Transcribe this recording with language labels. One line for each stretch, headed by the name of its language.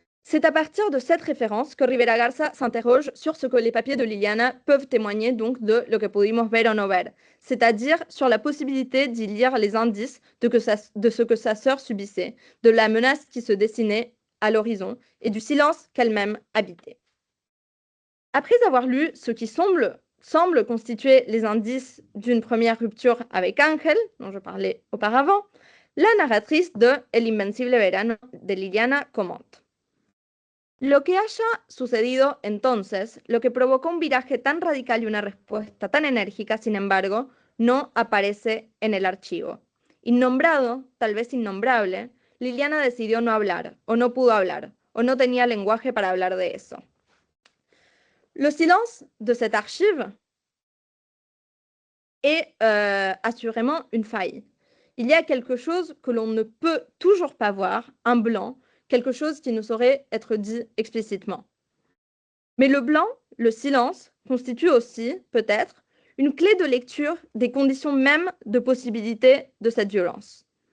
French: C'est à partir de cette référence que Rivera Garza s'interroge sur ce que les papiers de Liliana peuvent témoigner donc de
Spanish: lo que pudimos ver o no ver,
French: c'est-à-dire sur la possibilité d'y lire les indices de ce que sa sœur subissait, de la menace qui se dessinait à l'horizon et du silence qu'elle-même habitait. Après avoir lu ce qui semble constituer les indices d'une première rupture avec Ángel, dont je parlais auparavant, la narratrice de El Invencible Verano de Liliana commente.
Spanish: Lo que haya sucedido entonces, lo que provocó un viraje tan radical y una respuesta tan enérgica, sin embargo, no aparece en el archivo. Innombrado, tal vez innombrable, Liliana decidió no hablar, o no pudo hablar, o no tenía lenguaje para hablar de eso.
French: Le silence de cette archive est assurément une faille. Il y a quelque chose que l'on ne peut toujours pas voir, un blanc, quelque chose qui ne saurait être dit explicitement. Mais le blanc, le silence, constitue aussi, peut-être, une clé de lecture des conditions mêmes de possibilité de cette violence.